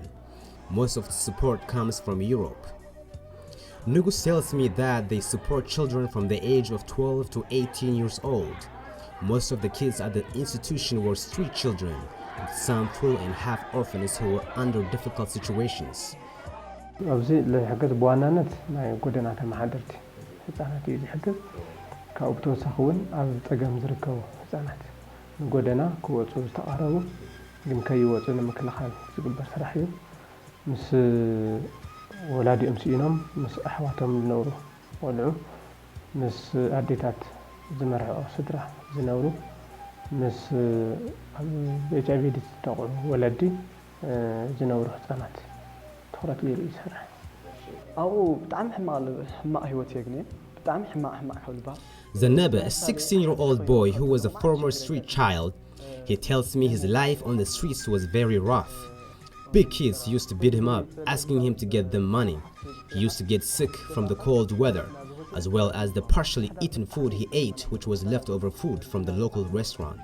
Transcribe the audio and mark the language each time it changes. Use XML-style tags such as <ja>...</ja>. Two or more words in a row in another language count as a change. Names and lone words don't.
<en>Most of the support comes from Europe. Nugus tells me that they support children from the age of 12 to 18 years old. Most of the kids at the institution were street children, with some full and half orphans who were under difficult situations.</en> <ti>ኣብዚ ዝሕግዝ ብዋናነት ናይ ጎደና ተመሓደርቲ ህፃናት እዩ ዝሕግዝ ካብኡ ብተወሳኺ እውን ኣብ ፀገም ዝርከቡ ህፃናት ንጎደና ክወፁ ዝተቃረቡ ግን ከይወፁ ንምክልኻል ዝግበር ስራሕ እዩ ምስ ወላዲኦም ስኢኖም ምስ ኣሕዋቶም ዝነብሩ ቆልዑ ምስ ኣዴታት ዝመርሕኦ ስድራ ዝነብሩ ምስ HIV ዝተጠቕዑ ወለዲ ዝነብሩ ህፃናት ትኩረት ገይሩ ይሰርሕ ኣብኡ ብጣዕሚ ሕማቕ ህይወት የግኒ ብጣዕሚ ሕማቕ ከልባል</ti> <en>Zaneba, a 16-year-old boy who was a former street child, he tells me his life on the streets was very rough. Big kids used to beat him up, asking him to get them money. He used to get sick from the cold weather, as well as the partially eaten food he ate, which was leftover food from the local restaurant.</en>